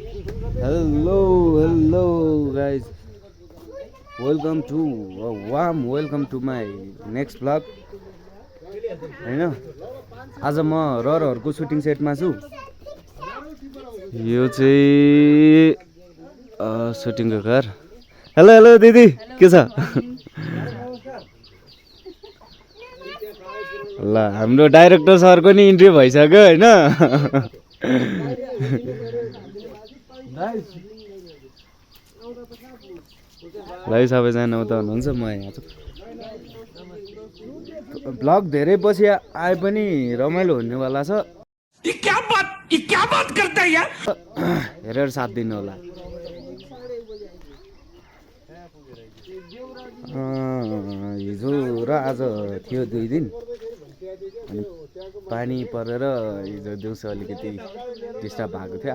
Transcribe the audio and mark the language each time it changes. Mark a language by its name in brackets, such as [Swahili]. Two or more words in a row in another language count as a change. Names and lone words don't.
[English] Hello guys. Welcome to my next vlog. [Nepali] हैन आज म रहरहरुको सुटिङ सेटमा छु। यो चाहिँ सुटिङको घर। हेलो दिदी के छ? ल हाम्रो डाइरेक्टर सरको नि इन्ट्री भइसक्यो हैन। भाइ सबैजना उता हुनुहुन्छ म यहाँ छु। ब्लग धेरै पछि आए पनि रमाइलो हुनेवाला छ। [Hindi] ये क्या बात करता है यार? [Nepali] हेरेर साथ दिनु होला। हिजो र आज थियो 2 दिन अनि पानी परेर हिजो दिउँसो अलिकति डिस्टर्ब भएको थियो।